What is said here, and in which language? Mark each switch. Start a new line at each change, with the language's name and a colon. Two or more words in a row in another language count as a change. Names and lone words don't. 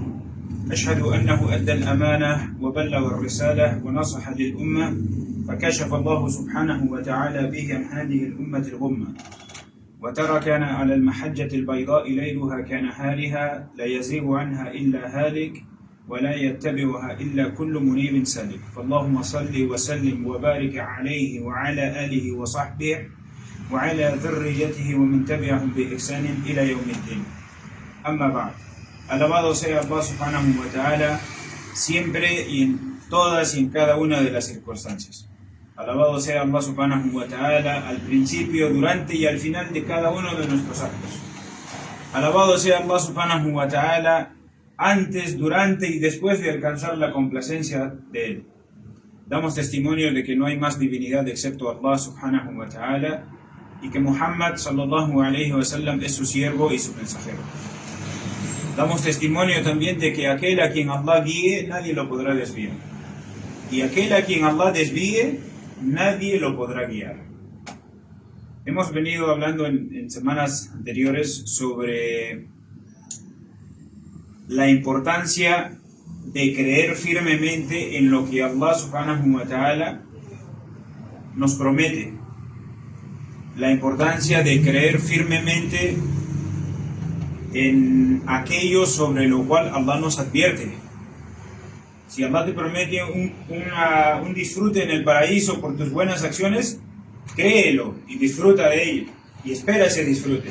Arabic: أشهد أنه أدى الأمانة وبلغ الرسالة ونصح للأمة، فكشف الله سبحانه وتعالى به عن هذه الأمة الغمة، وتركنا على المحجة البيضاء ليلها كنهارها لا يزيغ عنها إلا هالك ولا يتبعها إلا كل منيب سالك. فاللهم صل وسلم وبارك عليه وعلى آله وصحبه وعلى ذريته ومن تبعهم بإحسان إلى يوم الدين. أما بعد.
Spanish: Alabado sea Allah
Arabic: سبحانه وتعالى
Spanish: siempre y en todas y en cada una de las circunstancias. Alabado sea Allah
Arabic: سبحانه وتعالى
Spanish: al principio, durante y al final de cada uno de nuestros actos. Alabado sea Allah
Arabic: سبحانه وتعالى
Spanish: antes, durante y después de alcanzar la complacencia de Él. Damos testimonio de que no hay más divinidad excepto Allah
Arabic: سبحانه وتعالى
Spanish: y que Muhammad
Arabic: صلى الله عليه وسلم
Spanish: es su siervo y su mensajero. Damos testimonio también de que aquel a quien Allah guíe, nadie lo podrá desviar. Y aquel a quien Allah desvíe, nadie lo podrá guiar. Hemos venido hablando en semanas anteriores sobre la importancia de creer firmemente en lo que Allah
Arabic: سبحانه وتعالى
Spanish: nos promete. La importancia de creer firmemente en aquello sobre lo cual Allah nos advierte. Si Allah te promete un disfrute en el paraíso por tus buenas acciones, créelo y disfruta de ello y espera ese disfrute.